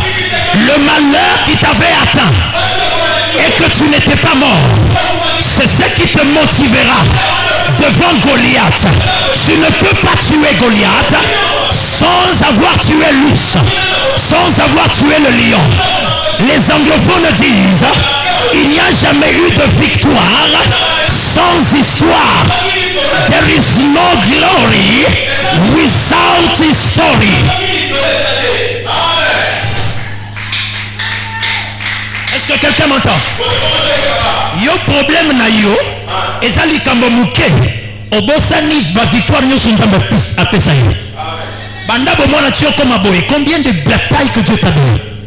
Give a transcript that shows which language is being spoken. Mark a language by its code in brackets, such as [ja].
[fr] Le malheur qui t'avait atteint et que tu n'étais pas mort, c'est ce qui te motivera devant Goliath. Tu ne peux pas tuer Goliath sans avoir tué l'ours, sans avoir tué le lion. Les anglophones disent, il n'y a jamais eu de victoire sans histoire. [en] There is no glory without history. [fr] Est-ce que quelqu'un m'entend? [ln] Yo problème na yo ezali kambo muke obosani ba victoire nyoso nzambe apesa yo. Banda bomona tio comme boye. [fr] Combien de batailles que Dieu t'a donné?